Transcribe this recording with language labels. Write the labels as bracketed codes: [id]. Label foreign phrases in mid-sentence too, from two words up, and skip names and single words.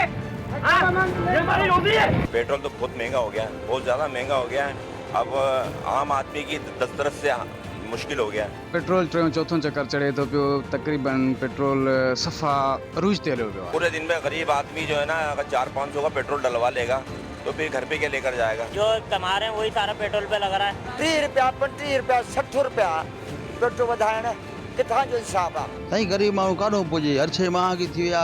[ur] یہ ہماری روزی ہے. پیٹرول تو بہت مہنگا ہو گیا ہے، بہت زیادہ مہنگا ہو گیا ہے۔ اب عام آدمی کی دسترس سے مشکل ہو گیا ہے. [sd] पेट्रोल चौथों चक्कर चढ़े तो तकरीबन पेट्रोल सफ़ा रूज ते हलियो पियो आहे। [ur] پورے دن میں غریب آدمی جو ہے نا، اگر 400-500 کا پیٹرول ڈلوا لے گا تو پھر گھر پہ کیا لے کر جائے گا. جو کما رہے ہیں وہی سارا پیٹرول پہ لگ رہا ہے. [sd] 30 रुपया 35 रुपया 60 रुपया पेट्रोल वधाइण किथां जो हिसाब आहे। साईं गरीब माण्हू काॾो पुॼे। हर शइ महांगी थी वई आहे।